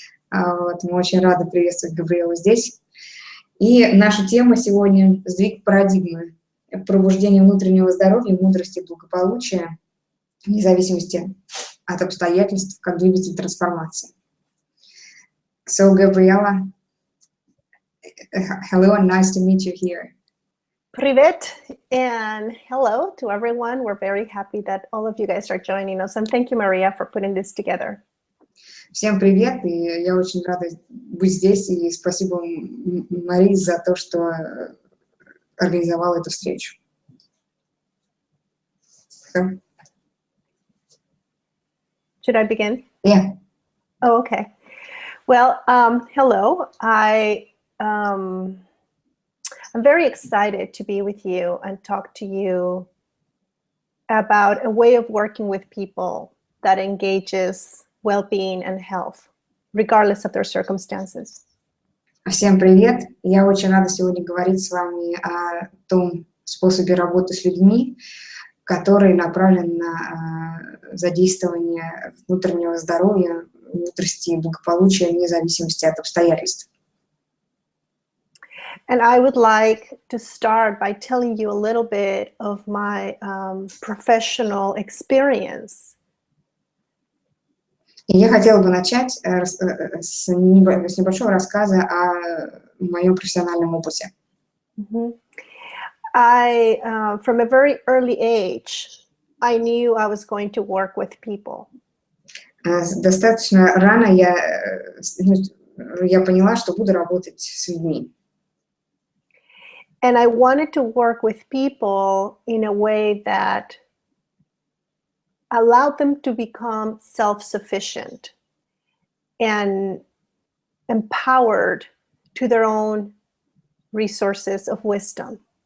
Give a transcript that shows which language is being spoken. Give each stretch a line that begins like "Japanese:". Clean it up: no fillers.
Russian: Мы очень рады приветствовать Габриэлу здесь. И наша тема сегодня — сдвиг парадигмы, пробуждение внутреннего здоровья, мудрости и благополучия, вне зависимости от обстоятельств, как двигатель трансформации.
English: So, Gabriela, hello and nice to meet you here.
Russian: Привет
English: and hello to everyone. We're very happy that all of you guys are joining us, and thank you, Maria, for putting this together.
Russian: Всем привет, и я очень рада быть здесь, и спасибо Марии за то, что организовала эту встречу.
English: Should I begin? Yeah. Oh, okay. Well, hello. I'm very excited to be with you and talk to you about a way of working with people that engages well-being and health, regardless of their circumstances.
Russian: Всем привет. Я очень рада сегодня говорить с вами о том способе работы с людьми, который направлен на задействование внутреннего здоровья, мудрости и благополучия вне зависимости от обстоятельств.
English: And I would like to start by telling you a little bit of my professional experience.
Russian: И я хотела бы начать с небольшого рассказа о моем профессиональном опыте.
English: From a very early age, I knew I was going to work with people.
Russian: Достаточно рано я поняла, что буду работать с людьми.
English: And I wanted to work with people in a way that allowed them to become self-sufficient and empowered to their own resources of wisdom.